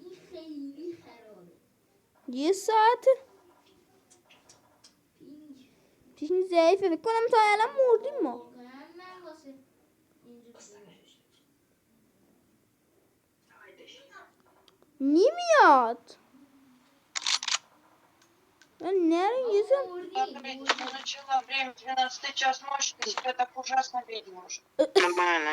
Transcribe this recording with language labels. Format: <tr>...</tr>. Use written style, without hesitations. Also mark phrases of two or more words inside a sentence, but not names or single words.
<fa>یه ساعت پینگ ضعیفه. فکر کنم تا الان مردیم ما. نمیاد.</fa> <ru>Нервы язык. Время 12 час ночи, ты себя так ужасно ведешь. Нормально.</ru>